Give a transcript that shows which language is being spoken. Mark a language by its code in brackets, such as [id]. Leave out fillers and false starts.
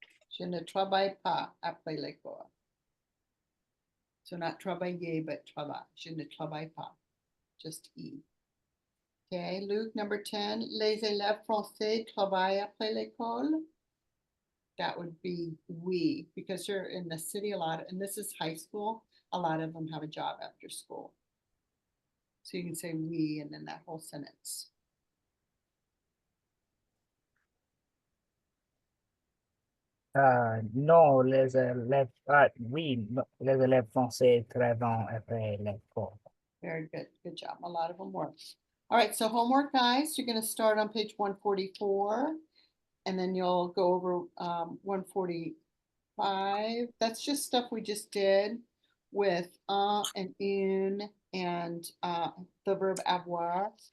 [fr] Je ne travaille pas après l'école. [en] So not travailler, but travail. [fr] Je ne travaille pas. [en] Just E. Okay, Luke, number 10. [fr] Les élèves français travaillent après l'école. [en] That would be we, because you're in the city a lot, and this is high school. A lot of them have a job after school. So you can say we and then that whole sentence. [fr] Non, les élèves, oui, les élèves français travaillent après l'école. [en] Very good. Good job. A lot of them work. All right. So homework, guys, you're going to start on page 144 and then you'll go over 145. That's just stuff we just did with and une and the verb avoir.